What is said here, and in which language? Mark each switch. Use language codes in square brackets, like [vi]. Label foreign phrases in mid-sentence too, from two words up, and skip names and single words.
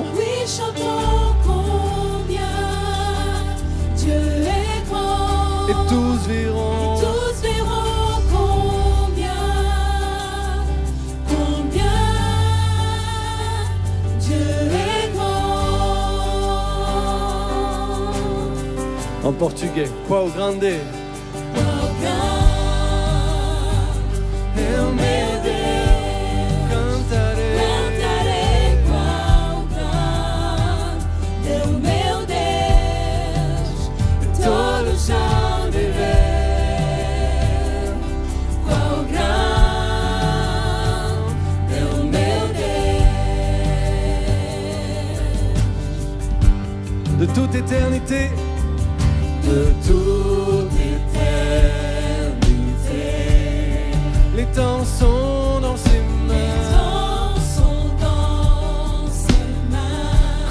[fr] Oui, chantons combien Dieu est grand. Et tous verront. En portugais, [pt] quão grande, é o meu Deus. Cantarei quão grande é o meu Deus. E todos hão de ver quão grande é o meu [fr] de toute éternité. De toute éternité, les temps sont dans ses mains. Les temps sont dans ses mains.